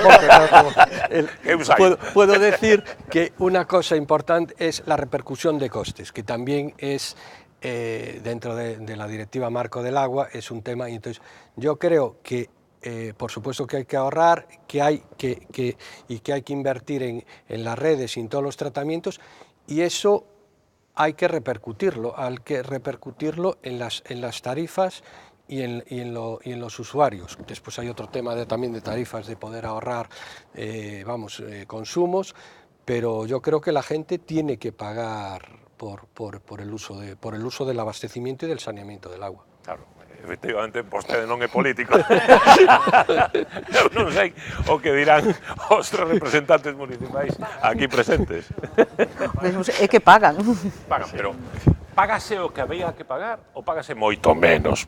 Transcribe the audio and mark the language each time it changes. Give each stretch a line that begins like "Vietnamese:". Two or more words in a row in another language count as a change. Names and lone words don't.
Spanish: Puedo decir que una cosa importante es la repercusión de costes, que también es, dentro de la Directiva Marco del Agua, es un tema, y entonces yo creo que por supuesto que hay que ahorrar, que hay que invertir en las redes y en todos los tratamientos, y eso hay que repercutirlo en las tarifas y en los usuarios. Después hay otro tema también de tarifas, de poder ahorrar consumos, pero yo creo que la gente tiene que pagar por el uso del abastecimiento y del saneamiento del agua. Claro.
Galician: Efectivamente, vostede non é político. Eu non sei o que dirán os tres representantes municipais aquí presentes. É que pagan. Pagan, pero págase o que había que pagar ou págase moito menos?